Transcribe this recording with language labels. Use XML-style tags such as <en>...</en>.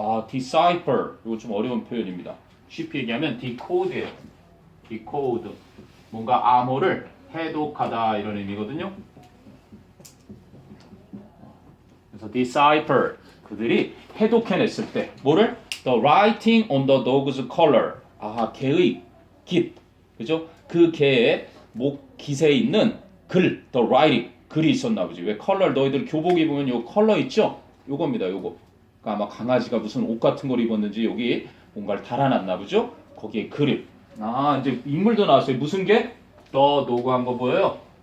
<ko>decipher 이거 좀 어려운 표현입니다. 쉽게 얘기하면 decode예요. decode 뭔가 암호를 해독하다 이런 의미거든요. 그래서 decipher 그들이 해독해냈을 때 뭐를?</ko> <en>The writing on the dog's collar.</en> <ko>개의 깃, 그죠? 그 개의 목 깃에 있는 글, the writing 글이 있었나 보지. 왜 컬러 너희들 교복 입으면 요 컬러 있죠? 요겁니다. 요거. 그러니까 아마 강아지가 무슨 옷 같은 걸 입었는지 여기 뭔가를 달아놨나 보죠? 거기에 그림. 이제 인물도 나왔어요. 무슨 개? 더 도구 한 거 보여요?</ko>